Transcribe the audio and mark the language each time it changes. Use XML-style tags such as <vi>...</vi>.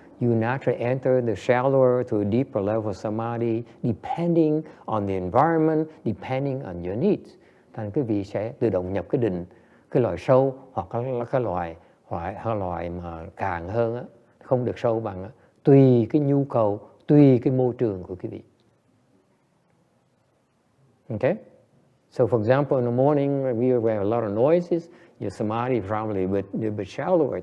<en>You naturally enter the shallower to a deeper level of samadhi, depending on the environment, depending on your needs.</en> <vi>Thành quý vị sẽ tự động nhập cái định, cái loại sâu hoặc cái loại mà càng hơn á, không được sâu bằng á, tùy cái nhu cầu, tùy cái môi trường của quý vị.</vi> <en>Okay? So, for example, in the morning, we have a lot of noises. Your samadhi is probably a bit shallower.</en>